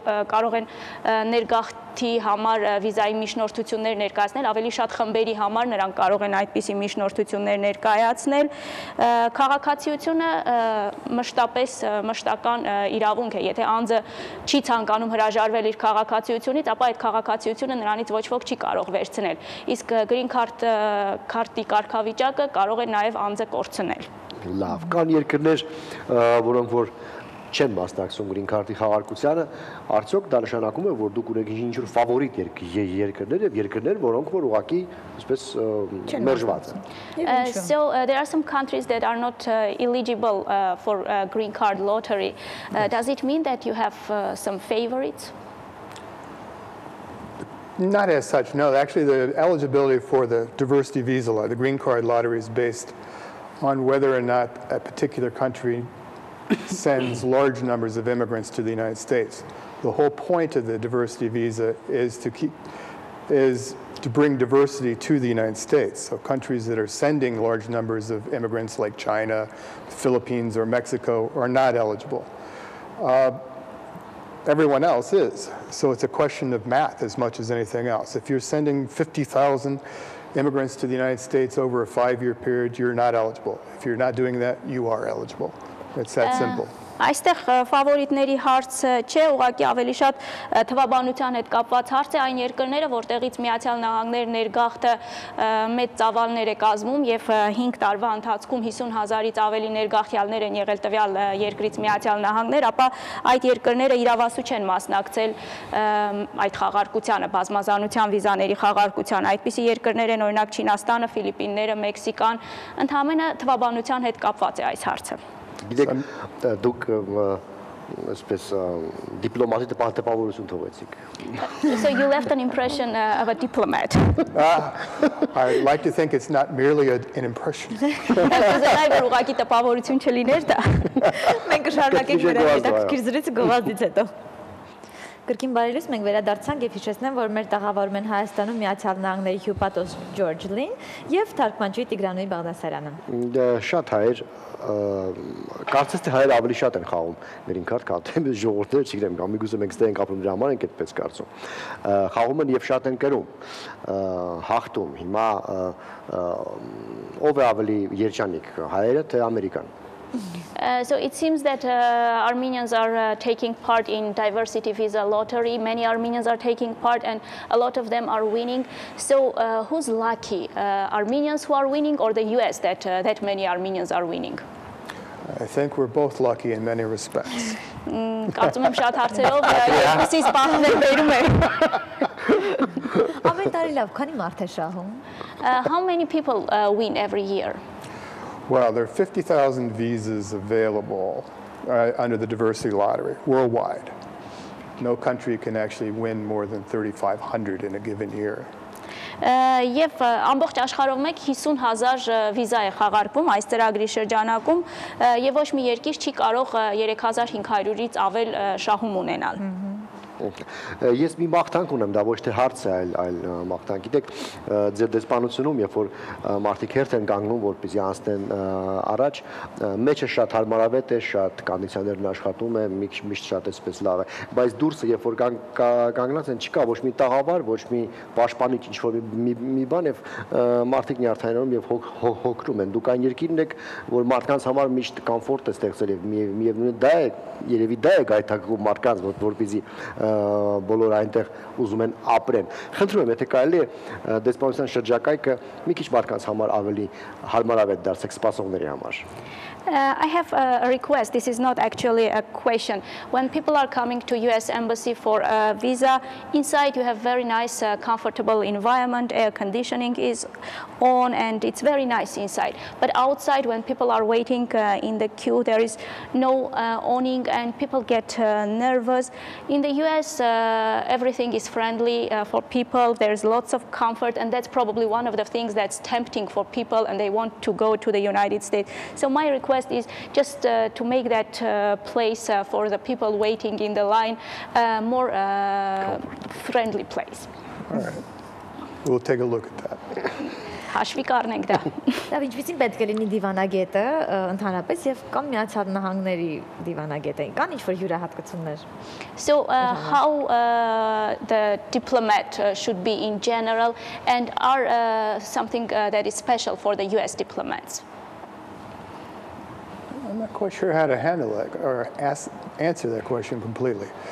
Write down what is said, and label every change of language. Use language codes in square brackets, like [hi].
[hy] կարող են ներգաղթի համար վիզայի միջնորդություններ ներկայացնել, ավելի շատ խմբերի համար նրանք կարող են այդպիսի միջնորդություններ ներկայացնել։ Քաղաքացիությունը մշտական իրավունք է, եթե անձը չի ցանկանում հրաժարվել իր քաղաքացիությունից, ապա այդ քաղաքացիությունը նրանից ոչ ոք չի կարող վերցնել։ Իսկ green card-ի կարգավիճակը կարող է նաև անձը կորցնել։ Լավ, կան երկրներ, որոնք որ չեն մասնակցում green card-ի խաղարկությանը, արդյոք դա նշանակում է, որ դուք ունեք ինչ-որ ֆավորիտ երկրներ եւ երկրներ, որոնք որ ուղղակի այսպես մերժված են։ [en] So there are some countries that are not eligible for green card lottery. Does it mean that you have some favorites? Not as such, no. Actually, the eligibility for the diversity visa, the green card lottery, is based on whether or not a particular country sends large numbers of immigrants to the United States. The whole point of the diversity visa is to bring diversity to the United States. So countries that are sending large numbers of immigrants like China, Philippines, or Mexico are not eligible. Everyone else is. So it's a question of math as much as anything else. If you're sending 50,000 immigrants to the United States over a 5-year period, you're not eligible. If you're not doing that, you are eligible. It's that simple. [hy] Այստեղ ֆավորիտների հարցը չէ, ուղղակի ավելի շատ թվաբանության հետ կապված հարց է, այն երկրները, որտեղից Միացյալ Նահանգներ ներգաղթը մեծ ծավալներ է կազմում եւ 5 տարվա ընթացքում 50,000-ից ավելի ներգաղթյալներ են եղել տվյալ երկրից Միացյալ Նահանգներ, ապա այդ երկրները իրավասու չեն մասնակցել այդ խաղարկությանը, բազմազանության վիզաների խաղարկության։ Այդպիսի երկրներ են օրինակ Չինաստանը, Ֆիլիպինները, Մեքսիկան, ընդհանրապես թվաբանության հետ կապված է այս հարցը։ Գիտեք, դուք այսպես դիպլոմատի տպավորություն թողեցիք։ [en] So you left an impression of a diplomat. I like to think it's not merely an impression. [hy] Կուզենայի, որ ուղղակի տպավորություն չլիներ դա։ Մենք կշարունակենք մեր հետաքրքիր զրույցը գովազդից հետո։ Կրկին բարելույս, մենք վերադարձանք եւ հիշեցնեմ, որ մեր տաղավարում են Հայաստանում Միացյալ Նահանգների հյուպատոս Ջորջ Լին եւ թարգմանչուհի Տիգրանոյի Բաղդասարյանը։ Շատ հայեր, կարծես թե հայերը ավելի շատ են խաղում green card, քան թե ժողովուրդները, չգիտեմ, կամ միգուցե մենք ստեղ ենք ապրում դրա համար ենք այդպես կարծում։ Խաղում են եւ շատ են կրում, հաղթում։ Հիմա ով է ավելի երջանիկ, հայերը թե Ամերիկան։ [en] So it seems that Armenians are taking part in diversity visa lottery. Many Armenians are taking part and a lot of them are winning. So who's lucky? Armenians who are winning or the US that many Armenians are winning? I think we're both lucky in many respects. [hy] Կարծում եմ շատ հարցերով այսպես բաններ բերում է։ Ամեն տարի լավ, քանի մարդ է շահում? [en] How many people win every year? Well, there are 50,000 visas available under the diversity lottery worldwide. No country can actually win more than 3,500 in a given year. [hy] Եվ ամբողջ աշխարհով մեկ 50,000 վիզա է խաղարկվում այս ծրագրի շրջանակում եւ ոչ մի երկիր չի կարող 3,500-ից ավել շահում ունենալ։ Ես մի մաղթանք ունեմ, դա ոչ թե հարց է, այլ մաղթանք։ Գիտեք, ձեր դեսպանությունում, երբ որ մարդիկ հերթ են կանգնում, որպեսզի անցնեն առաջ, մեջը շատ հարմարավետ է, շատ կոնդիցիոներն աշխատում է, միշտ շատ էսպես լավ է, բայց դուրսը, երբ որ կանգնած են, չկա ոչ մի տաղավար, ոչ մի պաշտպանիչ, ինչ-որ մի բան, եւ մարդիկ նյարդայնանում եւ հոգնում են։ Դուք այն երկիրն եք, որ մարդկանց համար միշտ կոմֆորտ է ստեղծել եւ միևնույն դա է, երևի դա է գայթակղում մարդկանց, որպեսզի բոլոր այնտեղ ուզում են ապրեն։ Խնդրում եմ, եթե կարելի է դեսպանության շրջակայքը մի քիչ մարդկանց համար ավելի հարմարավետ դարձեք սպասողների համար։ [en] I have a request. This is not actually a question. When people are coming to US Embassy for a visa, inside you have very nice, comfortable environment, air conditioning is on and it's very nice inside. But outside when people are waiting in the queue, there is no awning and people get nervous. In the US, everything is friendly for people. There's lots of comfort, and that's probably one of the things that's tempting for people, and they want to go to the United States. So my request is just to make that place for the people waiting in the line more friendly place. All right. We'll take a look at that. [hy] Հաշվի կառնենք դա։ Դա ինչպեսին պետք է լինի դիվանագետը ընդհանրապես եւ կամ Միացյալ Նահանգների դիվանագետը կան ինչ-որ յուրահատկություններ։ [en] So how the diplomat should be in general, and are something that is special for the US diplomats? I'm not quite sure how to handle that or answer that question completely.